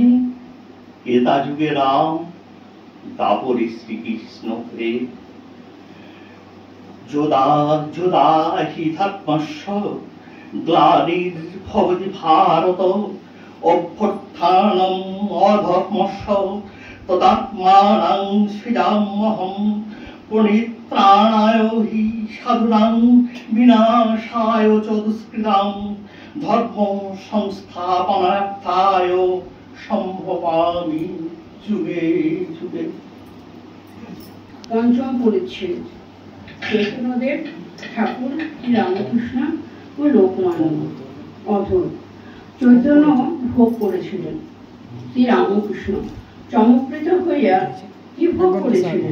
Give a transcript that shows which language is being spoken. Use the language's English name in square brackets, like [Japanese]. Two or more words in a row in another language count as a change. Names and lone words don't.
[Bangla] ক্রেতা যুগে রাম, দাপরে শ্রীকৃষ্ণ হয়ে। [Sanskrit] যোদা যোদা হিধাত্মস্য গ্লানির্ভবতি ভারত, অভ্যুত্থানম অধর্মস্য তদাত্মানাং সৃজাম্যহং। পরিত্রাণায় হি সাধুনাং, বিনাশায় চ দুষ্কৃতাং। ধর্ম সংস্থাপনার্থায় সম্ভবামি যুগে যুগে। [Bangla] পঞ্চম পরিচ্ছেদ। চৈতন্যদেব ঠাকুর শ্রী রামকৃষ্ণ ও লোকমান্য। অধর। চৈতন্য ভোগ করেছিলেন, শ্রী রামকৃষ্ণ চমৎকৃত হইয়া কি ভোগ করেছিলেন?